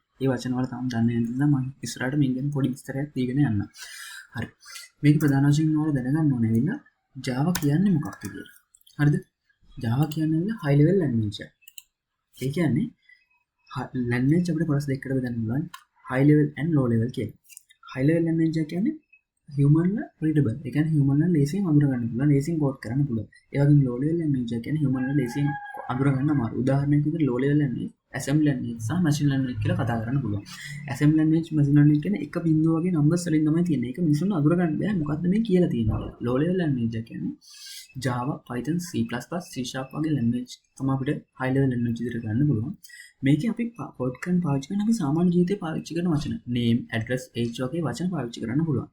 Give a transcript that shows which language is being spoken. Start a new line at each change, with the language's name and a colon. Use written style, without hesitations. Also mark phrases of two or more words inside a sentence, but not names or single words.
Sinhala: ඒ වචන වල තාම දන්නේ නැති නිසා මම ඉස්සරහට මේක ගැන පොඩි විස්තරයක් දීගෙන යන්න. හරි. මේක ප්‍රධාන වශයෙන් ඔයාලා දැනගන්න ඕනේ වෙලා Java කියන්නේ මොකක්ද කියලා. හරිද? Java කියන්නේ
English: high level language
Sinhala: එකක්. ඒ කියන්නේ language අපිට කොටස් දෙකකට බෙදන්න පුළුවන්
English: high level and low level
Sinhala: කියලා.
English: high level language
Sinhala: එක කියන්නේ human ලා readable. ඒ කියන්නේ human ලා ලේසියෙන් අඳුර ගන්න පුළුවන්, ලේසියෙන් කෝඩ් කරන්න පුළුවන්. ඒ වගේම
English: low level language
Sinhala: එක කියන්නේ human ලා ලේසියෙන් අඳුර ගන්න අමාරු. උදාහරණයක් විදිහට
English: low level language assembly language
Sinhala: සහ
English: machine language
Sinhala: කියලා කතා කරන්න පුළුවන්.
English: assembly language machine language
Sinhala: කියන්නේ එක බිංදුව වගේ numbers වලින් තමයි තියෙන්නේ. ඒක මිනිස්සුන්ට අඳුර ගන්න බෑ මොකද්ද මේ කියලා තියෙනවා.
English: low level language
Sinhala: එක කියන්නේ Java, Python, C++, C# වගේ language තමයි අපිට
English: high level language
Sinhala: විදිහට ගන්න පුළුවන්. මේකේ අපි කෝඩ් කරන පාවිච්චි කරන අපි සාමාන්‍ය ජීවිතේ පාවිච්චි කරන වචන
English: name, address, age
Sinhala: වගේ වචන පාවිච්චි කරන්න පුළුවන්.